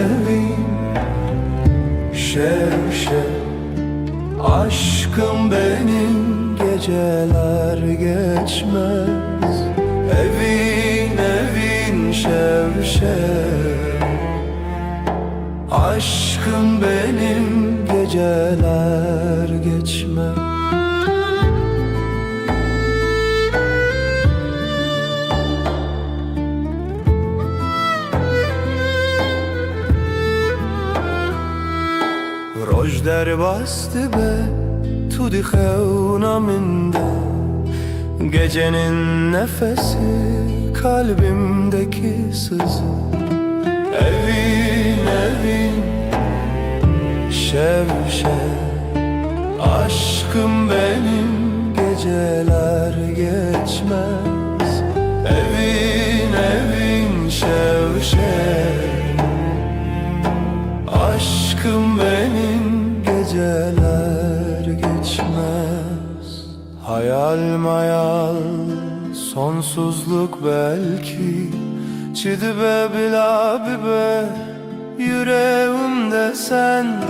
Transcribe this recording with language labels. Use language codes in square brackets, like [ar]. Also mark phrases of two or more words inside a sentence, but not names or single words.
[tr] şev aşkım benim geceler geçmez [ku] evin şev [tr] aşkım benim geceler geçmez. [ku] Roj derbastı be tu dixevna minde [tr] gecenin nefesi kalbimdeki sızı [ku] evin şev [tr] aşkım benim geceler geçmez [ku] evin şev [tr] aşkım benim geceler geçmez hayal mayal sonsuzluk belki [ku] çidibe bila bibe [tr] yüreğimde sen